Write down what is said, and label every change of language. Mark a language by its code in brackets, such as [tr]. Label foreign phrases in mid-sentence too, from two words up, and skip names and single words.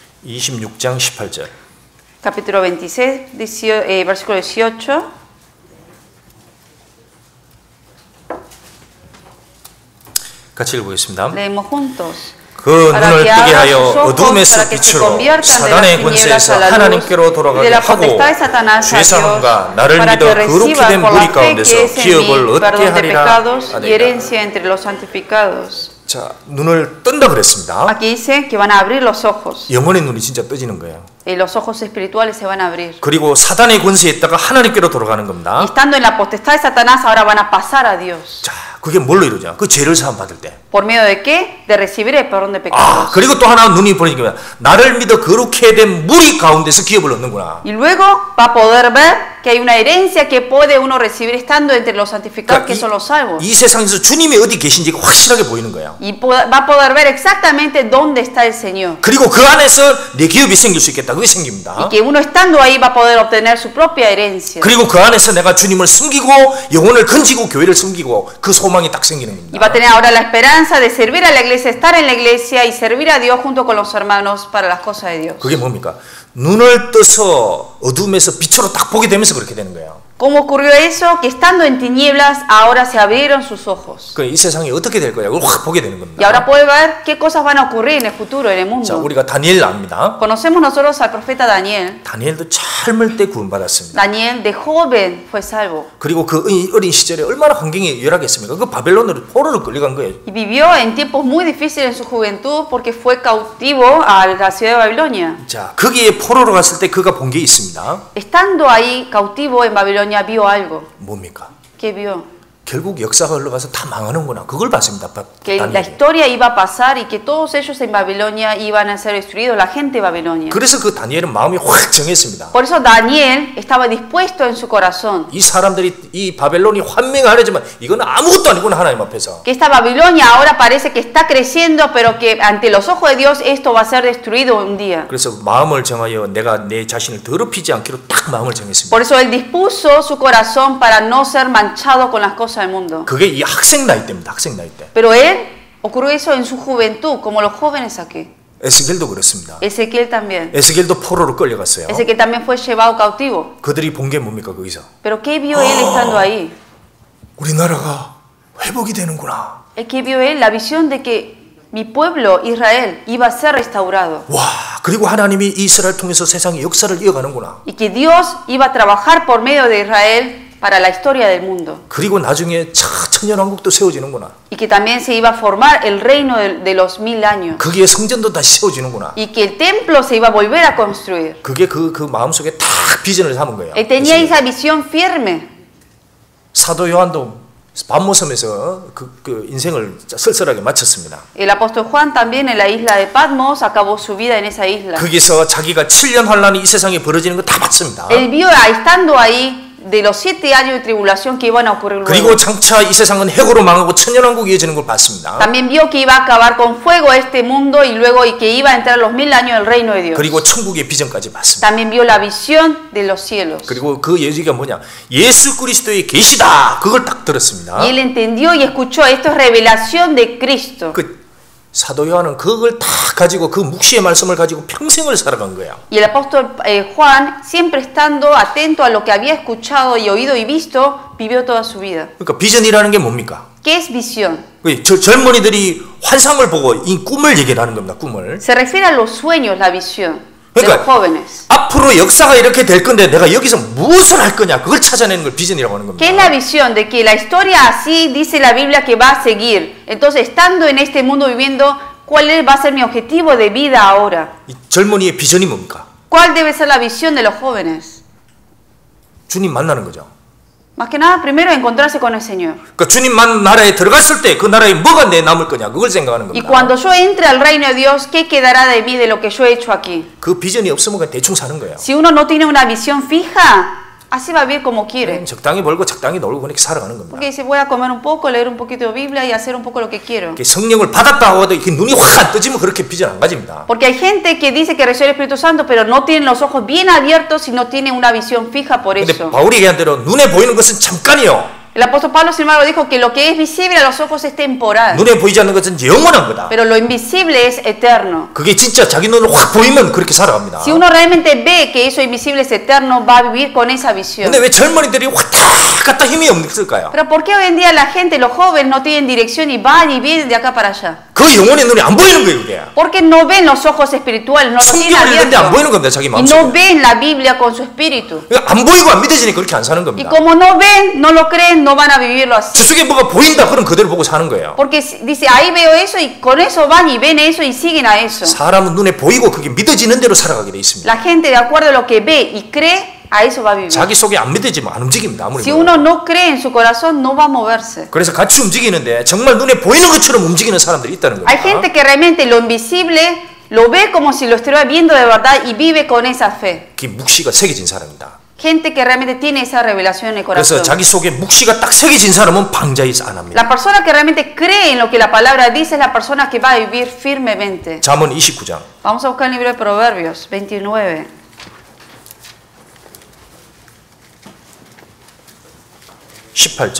[ko] 26장 18절. [es] Capítulo 26, versículo 18. [ko] 같이 읽어보겠습니다. [es] Leemos juntos. [ko] 그 눈을 뜨게 하여 어둠에서 빛으로 사단의 권세에서 하나님께로 돌아가게 하고 죄 사함과 나를 믿어 거룩히 된 무리 가운데서 기업을 얻게 하리라 하니라. 자, 눈을 뜬다 그랬습니다. [es] Aquí dice que van a abrir los ojos. [ko] 영혼의 눈이 진짜 떠지는 거예요. [es] Los ojos espirituales se van a abrir. [ko] 그리고 사단의 권세에 있다가 하나님께로 돌아가는 겁니다. [es] Y estando en la potestad de Satanás, ahora van a pasar a Dios. [ko] 자, 그게 뭘로 이루어져? 그 죄를 사함 받을 때. [es] ¿Por medio de qué? De recibir el perdón de pecados. [ko] 그리고 또 하나 눈이 보니까 나를 믿어 거룩히 된 무리 가운데서 기업을 얻는구나. [es] Y luego va a poder ver que hay una herencia que puede uno recibir estando entre los santificados, que son los salvos. [ko] 이 세상에서 주님이 어디 계신지가 확실하게 보이는 거예요. [es] Y va a poder ver exactamente dónde está el Señor. [ko] 그리고 그 안에서 내 기업이 생길 수 있겠다. 그게 생깁니다. [es] Y que uno estando ahí va a poder obtener su propia herencia. [ko] 그리고 그 안에서 내가 주님을 섬기고 영혼을 건지고 교회를 섬기고 그 소망이 딱 생기는 겁니다. [es] Y va a tener ahora la esperanza de servir a la iglesia, estar en la iglesia y servir a Dios junto con los hermanos para las cosas de Dios. [ko] 그게 뭡니까? 눈을 떠서 어둠에서 빛으로 딱 보게 되면서 그렇게 되는 거예요. [es] ¿Cómo ocurrió eso? Que estando en tinieblas, ahora se abrieron sus ojos. [ko] 이 세상이 어떻게 될 거야? 그걸 확 보게 되는 [es] Y [ko] 겁니다. [es] ahora puede ver qué cosas van a ocurrir en el futuro, en el [ko] 자, [es] mundo. [ko] 우리가 다니엘 압니다. [es] Conocemos nosotros al profeta Daniel. [ko] 다니엘도 젊을 때 구원받았습니다. [es] Daniel de joven fue salvo. [ko] 그리고 그 어린 시절에 얼마나 환경이 열악했습니까? 그 바벨론으로 포로로 끌려간 거예요. [es] Y vivió en tiempos muy difíciles en su juventud porque fue cautivo a la ciudad de Babilonia. [ko] 자, 거기에 포로로 갔을 때 그가 본 게 있습니다. [es] Estando ahí cautivo en Babilonia, vio algo. [ko] 뭡니까? [es] ¿Qué vio? [ko] 결국 역사가 흘러가서 다 망하는구나. 그걸 봤습니다. [es] Que la historia iba a pasar y que todos ellos en Babilonia iban a ser destruidos, la gente de Babilonia. [ko] 그래서 그 다니엘은 마음이 확 정했습니다. [es] Por eso Daniel estaba dispuesto en su corazón. [ko] 이 사람들이 이 바벨론이 환맹하려지만 이건 아무것도 아니구나 하나님 앞에서. [es] Que esta Babilonia ahora parece que está creciendo, pero que ante los ojos de Dios esto va a ser destruido un día. [ko] 그래서 마음을 정하여 내가 내 자신을 더럽히지 않기로 딱 마음을 정했습니다. [es] Por eso él dispuso su corazón para no ser manchado con las cosas del mundo. [ko] 그게 이 학생 나이 때입니다. 학생 나이 때. [es] Pero él ocurrió eso en su juventud, como los jóvenes aquí. [ko] 에스겔도 그렇습니다. [es] Ezequiel también. [ko] 에스겔도 포로로 끌려갔어요. [es] Ezequiel también fue llevado cautivo. [ko] 그들이 본 게 뭡니까 거기서? [es] Pero ¿qué vio él estando ahí? [ko] 우리나라가 회복이 되는구나. [es] ¿Qué vio él? La visión de que mi pueblo Israel iba a ser restaurado. [ko] 와, 그리고 하나님이 이스라엘 통해서 세상의 역사를 이어가는구나. [es] Y que Dios iba a trabajar por medio de Israel para la historia del mundo. [ko] 그리고 나중에 천년왕국도 세워지는구나. [es] Y que también se iba a formar el reino de los 1000 años. [ko] 거기에 성전도 다시 세워지는구나. [es] Y que el templo se iba a volver a construir. [ko] 그게 그 마음속에 딱 비전을 삼은 거예요. [es] Él tenía esa visión firme. [ko] 사도 요한도 밤모섬에서 그 인생을 쓸쓸하게 마쳤습니다. [es] El apóstol Juan también en la isla de Patmos acabó su vida en esa isla. [ko] 거기서 자기가 7년 환란이 이 세상에 벌어지는 거 다 봤습니다. [es] Él vio estando ahí de los 7 años de tribulación que iban a ocurrir luego. [ko] 그리고 장차 이 세상은 해고로 망하고 천년왕국이 이어지는 걸 봤습니다. [es] También vio que iba a acabar con fuego este mundo y luego y que iba a entrar los 1000 años del reino de Dios. [ko] 그리고 천국의 비전까지 봤습니다. [es] También vio la visión de los cielos. [ko] 그리고 그 얘기가 뭐냐? 예수 그리스도의 계시다. 그걸 딱 들었습니다. [es] Y él entendió y escuchó, esto es revelación de Cristo. [ko] 그 사도 요한은 그걸 다 가지고 그 묵시의 말씀을 가지고 평생을 살아간 거야. [es] Y el apóstol Juan, siempre estando atento a lo que había escuchado y oído y visto, vivió toda su vida. [ko] 그러니까 비전이라는 게 뭡니까? [es] ¿Qué es visión? [ko] 젊은이들이 환상을 보고 이 꿈을 얘기하는 겁니다. 꿈을. [es] Se refiere a los sueños, la visión de los jóvenes. [ko] 앞으로 역사가 이렇게 될 건데 내가 여기서 무엇을 할 거냐 그걸 찾아내는 걸 비전이라고 하는 겁니다. [es] ¿Qué es la visión? De que la historia así dice la Biblia que va a seguir. Entonces, estando en este mundo viviendo, ¿cuál va a ser mi objetivo de vida ahora? [ko] 이 젊은이의 비전이 뭡니까? [es] ¿Cuál debe ser la visión de los jóvenes? [ko] 주님 만나는 거죠. [es] Más que nada, primero encontrarse con el Señor. [ko] 그러니까 주님 나라에 들어갔을 때 그 나라에 뭐가 내 남을 거냐 그걸 생각하는 겁니다. [es] Y cuando yo entre al reino de Dios, ¿qué quedará de mí de lo que yo he hecho aquí? [ko] 그 비전이 없으면 그냥 대충 사는 거예요. [es] Si uno no tiene una visión fija, así va a vivir como quiere. [ko] 적당히 벌고 적당히 놀고 그렇게 살아가는 겁니다. [es] Porque dice, voy a comer un poco, leer un poquito de Biblia y hacer un poco lo que quiero. [ko] 성령을 받았다 하고도 눈이 확 안 떠지면 그렇게 비전 안 가집니다. [es] Porque hay gente que dice que recibe el Espíritu Santo, pero no tienen los ojos bien abiertos y no tienen una visión fija por [ko] 근데 [es] eso. [ko] 바울이 얘기한 대로 눈에 보이는 것은 잠깐이요. [es] El apóstol Pablo, sin embargo, dijo que lo que es visible a los ojos es temporal. [ko] 눈에 보이지 않는 것은 영원한 거다. [es] Pero lo invisible es eterno. [ko] 그게 진짜 자기 눈으로 확 보이면 그렇게 살아갑니다. [es] Si uno realmente ve que eso invisible es eterno, va a vivir con esa visión. [ko] 근데 왜 젊은이들이 왔다 갔다 힘이 없을까요? [es] Pero ¿por qué hoy en día la gente, los jóvenes, no tienen dirección y van y vienen de acá para allá? [ko] 그 영혼의 눈이 안 보이는 거예요, 그게. [es] Porque no ven los ojos espirituales, no lo tienen [ko] 성경을 안 보이는 [es] abiertos. [ko] 겁니다, 자기 [es] Y [ko] 마음속에. [es] no ven la Biblia con su espíritu. [ko] 안 보이고 안 믿어지니까 그렇게 안 사는 [es] Y [ko] 겁니다. [es] como no ven, no lo creen, no van a vivirlo así. [ko] 저 속에 뭐가 보인다, 그럼 그대로 보고 사는 거예요. [es] Porque dice, ahí veo eso y con eso van y ven eso y siguen a eso. [ko] 사람은 눈에 보이고 그게 믿어지는 대로 살아가게 돼 있습니다. [es] La gente, de acuerdo a lo que ve y cree, a eso va a vivir. [ko] 자기 속에 안 믿어지면 안 움직입니다. 아무리 [es] Si uno no cree en su corazón, no va a moverse. [ko] 그래서 같이 움직이는데 정말 눈에 보이는 것처럼 움직이는 사람들이 있다는 겁니다. [es] Hay gente que realmente lo invisible lo ve como si lo estuviera viendo de verdad y vive con esa fe. [ko] 그 묵시가 새겨진 사람입니다. [es] Gente que realmente tiene esa revelación en el [ko] 그래서 [es] corazón. [ko] 자기 속에 묵시가 딱 새겨진 사람은 방자히 안 합니다. [es] La persona que realmente cree en lo que la palabra dice es la persona que va a vivir firmemente. [ko] 잠언 29장 [es] Vamos a buscar el libro de Proverbios 29. [ko] 18절